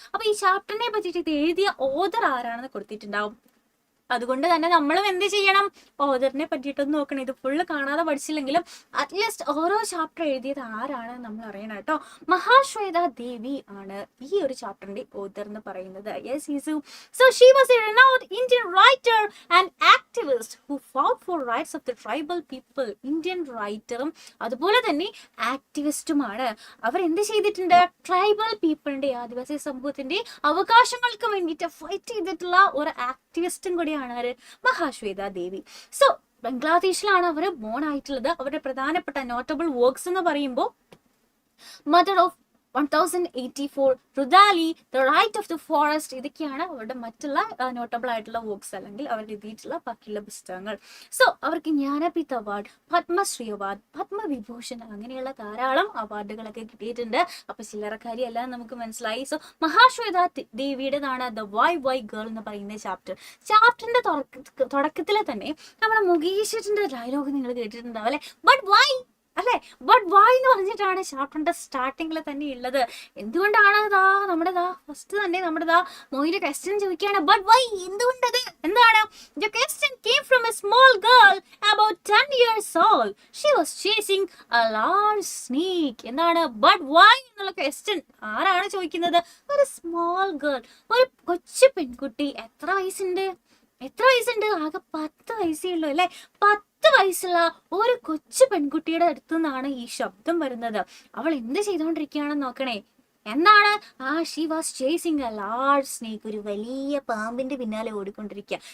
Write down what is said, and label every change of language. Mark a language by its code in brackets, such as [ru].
[ml] അപ്പൊ ഈ ചാപ്റ്ററിനെ പറ്റിയിട്ട് ഇത് എഴുതിയ ഓതർ ആരാണെന്ന് കൊടുത്തിട്ടുണ്ടാവും. അതുകൊണ്ട് തന്നെ നമ്മളും എന്ത് ചെയ്യണം, ഓതറിനെ പറ്റിയിട്ടൊന്ന് നോക്കണം. ഇത് ഫുള്ള് കാണാതെ പഠിച്ചില്ലെങ്കിലും അറ്റ്ലീസ്റ്റ് ഓരോ ചാപ്റ്റർ എഴുതിയത് ആരാണ് നമ്മൾ അറിയണം കേട്ടോ. മഹാശ്വേത ദേവി ആണ് ഈ ഒരു ചാപ്റ്ററിന്റെ ഓതർ എന്ന് പറയുന്നത്. Yes ഈസു. [en] So she was a renowned Indian writer and activist who fought for rights of the tribal people. [ml] Indian റൈറ്ററും അതുപോലെ തന്നെ ആക്ടിവിസ്റ്റുമാണ്. അവർ എന്ത് ചെയ്തിട്ടുണ്ട്, ട്രൈബൽ പീപ്പിളിന്റെ, ആദിവാസി സമൂഹത്തിന്റെ അവകാശങ്ങൾക്ക് വേണ്ടിയിട്ട് ഫൈറ്റ് ചെയ്തിട്ടുള്ള ഒരു ആക്ടിവിസ്റ്റും കൂടിയാണ് മഹാശ്വേത ദേവി. സോ ബംഗ്ലാദേശിലാണ് അവർ ബോൺ ആയിട്ടുള്ളത്. അവരുടെ പ്രധാനപ്പെട്ട നോട്ടബിൾ വർക്ക്സ് എന്ന് പറയുമ്പോൾ mother of 1084, റുദാലി, the right of the forest, ഇതൊക്കെയാണ് അവരുടെ മറ്റുള്ള നോട്ടബിൾ ആയിട്ടുള്ള വർക്ക്സ് അല്ലെങ്കിൽ അവർ എഴുതിയിട്ടുള്ള ബാക്കിയുള്ള പുസ്തകങ്ങൾ. സോ അവർക്ക് ജ്ഞാനപീഠ അവാർഡ്, പത്മശ്രീ അവാർഡ്, പത്മവിഭൂഷൺ അങ്ങനെയുള്ള ധാരാളം അവാർഡുകളൊക്കെ കിട്ടിയിട്ടുണ്ട്. അപ്പൊ ചില്ലറക്കാരിയല്ല നമുക്ക് മനസ്സിലായി. So Mahasweta ദേവിയുടേതാണ് the Y girl എന്ന് പറയുന്ന ചാപ്റ്റർ. ചാപ്റ്ററിന്റെ തുടക്കത്തിലെ തന്നെ നമ്മുടെ മുകേഷിന്റെ ഡയലോഗ് നിങ്ങൾ കേട്ടിട്ടുണ്ടാവും അല്ലെ, ബട്ട് വൈ അല്ലെ. ബട്ട് വൈ എന്ന് പറഞ്ഞിട്ടാണ് ചാപ്റ്ററിന്റെ സ്റ്റാർട്ടിങ്ങിൽ തന്നെ ഉള്ളത്. എന്തുകൊണ്ടാണ് നമ്മുടെ ഫസ്റ്റ് തന്നെ നമ്മുടെ മോയിന്റെ ക്വസ്റ്റ്യൻ ചോദിക്കുകയാണ്, ബട്ട് വൈ, എന്തുകൊണ്ടത്, എന്താണ്. [en] The question came from a small girl about 10 years old. She was chasing a large snake. [ml] എന്താണ് ബട്ട് വൈ എന്നുള്ള ക്വസ്റ്റ്യൻ ആരാണ് ചോദിക്കുന്നത്, ഒരു സ്മോൾ ഗേൾ, ഒരു കൊച്ചു പെൺകുട്ടി. എത്ര വയസ്സുണ്ട്, ആകെ 10 വയസ്സേ ഉള്ളൂ അല്ലെ. 10 വയസ്സുള്ള ഒരു കൊച്ചു പെൺകുട്ടിയുടെ അടുത്തു നിന്നാണ് ഈ ശബ്ദം വരുന്നത്. അവൾ എന്ത് ചെയ്തുകൊണ്ടിരിക്കുകയാണെന്ന് നോക്കണേ. എന്താണ്, [en] she was chasing a large snake, [ml] ഒരു വലിയ പാമ്പിന്റെ പിന്നാലെ ഓടിക്കൊണ്ടിരിക്കുക.